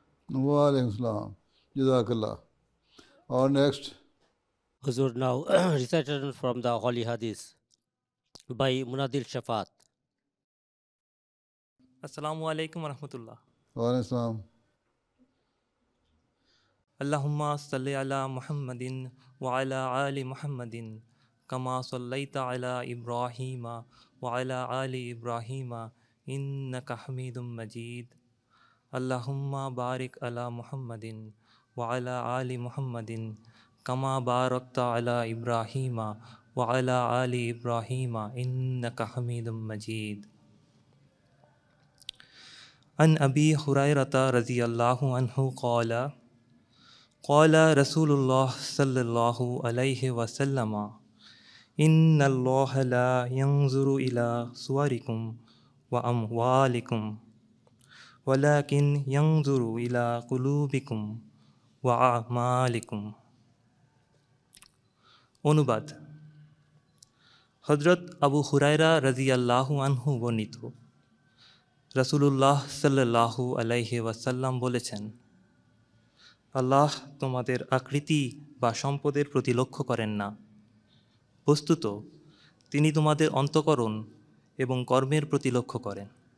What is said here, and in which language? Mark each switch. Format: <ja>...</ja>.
<ar>وعلیکم السلام، جزاک اللہ۔</ar> <ur>اور next</ur> <en>Huzur, now recitation from the Holy Hadith by Munadil Shafat.</en> <ar>السلام علیکم ورحمۃ اللہ۔ وعلیکم السلام۔ اللہم صلی علی محمد وعلی آل محمد کما صلیت علی ابراہیم وعلی آل ابراہیم انک حمید مجید۔ اللہم بارک علی محمد وعلی آل محمد کما بارکت علی ابراہیم وعلى آل إبراهيم إنك حميد مجيد. عن أبي هريرة رضي الله عنه قال قال رسول الله صلى الله عليه وسلم إن الله لا ينظر إلى صوركم وأموالكم ولكن ينظر إلى قلوبكم وأعمالكم.</ar> <bn>অনুবাদ: হযরত আবু হুরায়রা রাদিয়াল্লাহু আনহু বর্ণিত, রাসূলুল্লাহ সাল্লাল্লাহু আলাইহি ওয়াসাল্লাম বলেছেন, আল্লাহ তোমাদের আকৃতি বা সম্পদের প্রতি লক্ষ্য করেন না, বস্তুত তিনি তোমাদের অন্তঃকরণ এবং কর্মের প্রতি লক্ষ্য করেন।</bn>